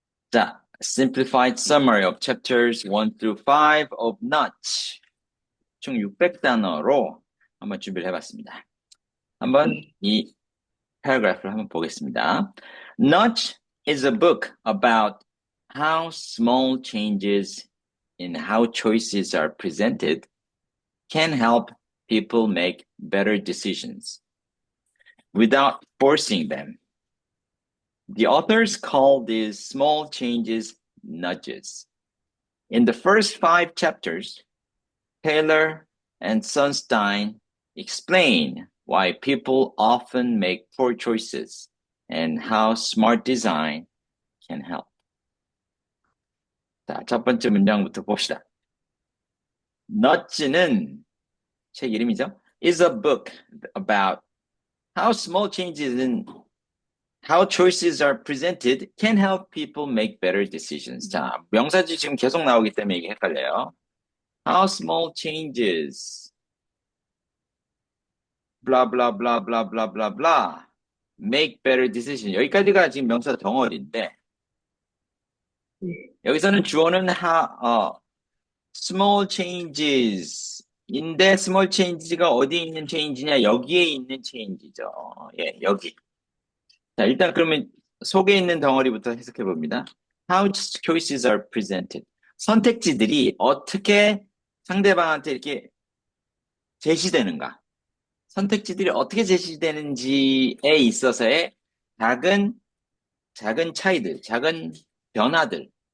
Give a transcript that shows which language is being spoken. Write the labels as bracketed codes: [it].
[en] 자, simplified summary of chapters 1 through 5 of Notch. [ko] 총 600단어로 한번 준비를 해봤습니다. 한번 네. 이 paragraph를 한번 보겠습니다. [en] Notch is a book about how small changes in how choices are presented can help people make better decisions without forcing them. The authors call these small changes nudges. In the first 5 chapters, Taylor and Sunstein explain why people often make poor choices and how smart design can help. [ko] 자, 첫 번째 문장부터 봅시다. Nudge는 책 이름이죠. [en] Is a book about how small changes in how choices are presented can help people make better decisions. [ko] 자, 명사지 지금 계속 나오기 때문에 이게 헷갈려요. [en] How small changes, blah blah blah blah blah blah blah, make better decisions. [ko] 여기까지가 지금 명사 덩어리인데 네. 여기서는 주어는 [en] small changes [ko] 인데 small changes가 어디에 있는 change냐? 여기에 있는 change죠. 예, 여기. 자, 일단 그러면 속에 있는 덩어리부터 해석해 봅니다. [en] How choices are presented. [ko] 선택지들이 어떻게 상대방한테 이렇게 제시되는가? 선택지들이 어떻게 제시되는지에 있어서의 작은, 작은 차이들, 작은 변화들.